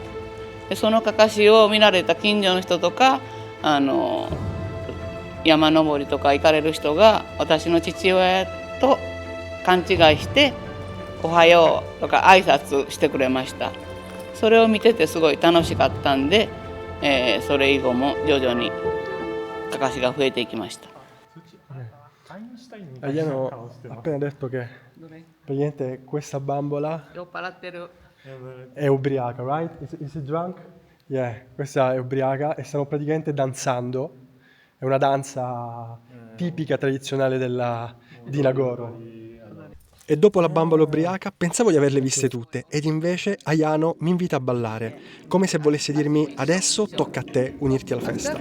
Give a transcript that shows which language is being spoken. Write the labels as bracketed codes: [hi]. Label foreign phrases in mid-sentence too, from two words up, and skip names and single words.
[ja] でそのかかしを見られた近所の人とか山登りとか行かれる人が私の父親と勘違いしておはようとか挨拶してくれました。それを見ててすごい楽しかったんで、それ以後も徐々にかかしが増えていきました。 [it] Hanno appena detto che praticamente questa bambola è ubriaca, [en] right? Is it drunk? Yeah, [it] questa è ubriaca e stanno praticamente danzando. È una danza tipica, tradizionale di Nagoro. E dopo la bambola ubriaca pensavo di averle viste tutte, ed invece Ayano mi invita a ballare, come se volesse dirmi adesso tocca a te unirti alla festa.